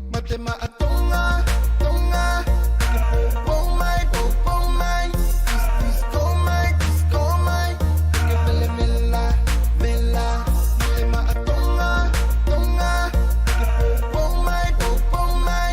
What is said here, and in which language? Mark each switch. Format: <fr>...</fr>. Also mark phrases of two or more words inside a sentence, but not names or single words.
<en>Matema atonga, tonga. Oh my, oh my. Disco my, disco my.</en> <es>Que bella bella, bella. Matema atonga, tonga.</es> <en>Oh my, oh my.</en>